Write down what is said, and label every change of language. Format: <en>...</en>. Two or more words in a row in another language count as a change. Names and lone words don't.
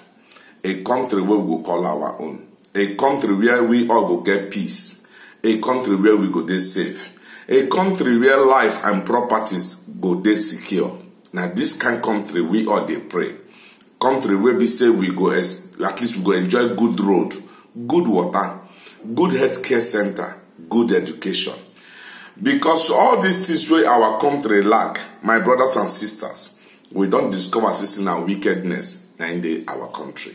<pcm>A country where we go call our own. A country where we all go get peace. A country where we go dey safe. A country where life and properties go dey secure. Now this kind of country we all dey pray. Country where we say we go, at least we go enjoy good road, good water, good healthcare center, good education. Because all these things where our country lack, my brothers and sisters, we don't discover this in our wickedness in our country.</pcm>